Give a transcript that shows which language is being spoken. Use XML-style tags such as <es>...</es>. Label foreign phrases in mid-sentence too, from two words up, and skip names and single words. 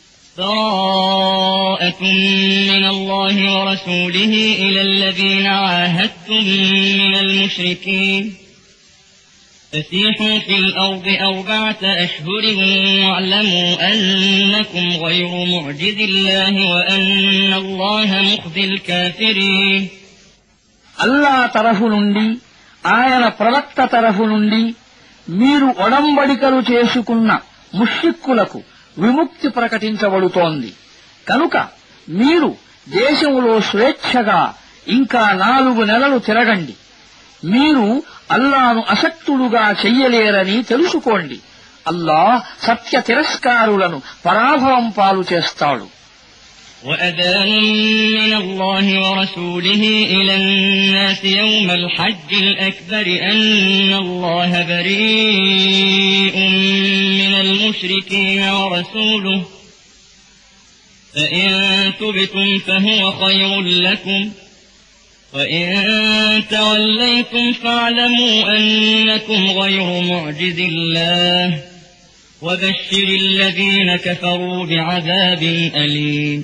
<ar>براءة من الله ورسوله إلى الذين عاهدتم من المشركين فسيحوا في الأرض 4 أشهر واعلموا أنكم غير معجز الله وأن الله مخزي الكافرين.</ar> <te>అల్లా తరఫు నుండి ఆయన ప్రవక్త తరఫు నుండి మీరు ఒడంబడికలు చేసుకున్న ముష్రిక్కులకు విముక్తి ప్రకటించబడుతోంది. కనుక మీరు దేశంలో స్వేచ్ఛగా ఇంకా 4 నెలలు తిరగండి. మీరు అల్లాను అసక్తులుగా చెయ్యలేరని తెలుసుకోండి. అల్లాహ్ సత్య తిరస్కారులను పరాభవం పాలు చేస్తాడు.</te> <ar>وأذان من الله ورسوله إلى الناس يوم الحج الأكبر أن الله بريء من المشركين ورسوله فإن تبتم فهو خير لكم وإن توليتم فاعلموا أنكم غير معجز الله وبشر الذين كفروا بعذاب أليم.</ar>